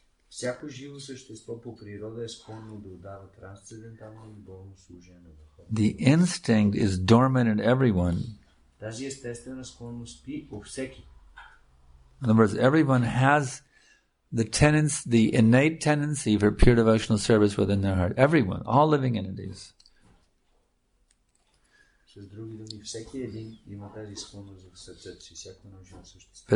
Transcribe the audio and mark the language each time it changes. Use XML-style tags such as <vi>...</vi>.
<bg>Всяко живо същество по природа е склонно да отдава трансцендентално любовно служение на Върховния.</bg> <en>The instinct is dormant in everyone.</en> <bg>Тази естествена склонност спи у всеки.</bg> <en>In other words, everyone has the innate tendency for pure devotional service within their heart. Everyone, all living entities.</en> <bg>С други думи, всеки един има тази склонност в сърцето си, всяко едно живо същество.</bg>